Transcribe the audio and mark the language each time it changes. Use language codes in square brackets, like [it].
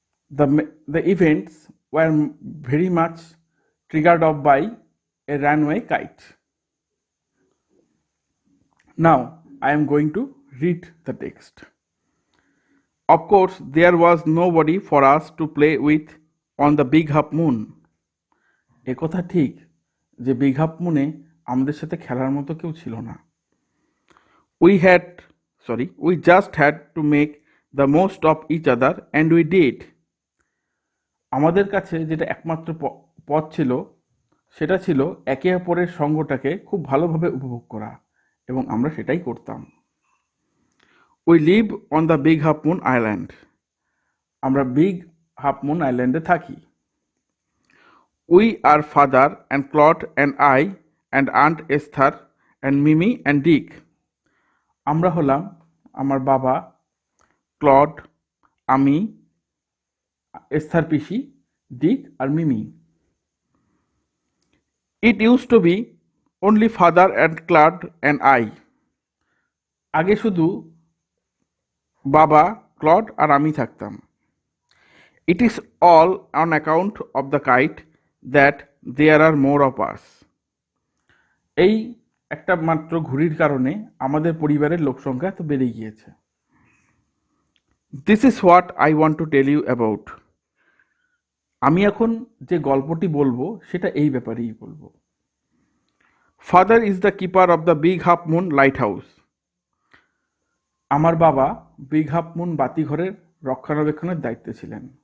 [en] The events were very much triggered off by a runaway kite. Now I am going to read the text. Of course, there was nobody for us to play with on the big half moon. [bn] একথা ঠিক যে big half মুনে আমাদের সাথে খেলার মতো কেউ ছিল না। [en] We just had to make the most of each other and we did. [bn] আমাদের কাছে যেটা একমাত্র পথ ছিল সেটা ছিল একে অপরের সঙ্গটাকে খুব ভালোভাবে উপভোগ করা, এবং আমরা সেটাই করতাম। [en] We live on the big half moon island. [bn] আমরা বিগ হাফ মুন আইল্যান্ডে থাকি। [en] We are father and Claude and I and Aunt Esther and Mimi and Dick. [bn] আমরা হলাম আমার বাবা, ক্লড, আমি, Esther PC, Dick আর Mimi. [en] It used to be only father and Claude and I. [bn] আগে শুধু বাবা, ক্লড আর আমি থাকতাম। [en] It is all on account of the kite that there are more of us. [bn] এই একটা মাত্র ঘুড়ির কারণে আমাদের পরিবারের লোকসংখ্যা তো বেড়ে গিয়েছে। [en] This is what I want to tell you about. [bn] আমি এখন যে গল্পটি বলবো সেটা এই ব্যাপারেই বলবো। [en] Father is the keeper of the big half moon lighthouse. [bn] আমার বাবা বিগ হাফ মুন বাতিঘরের রক্ষণাবেক্ষণের দায়িত্বে ছিলেন।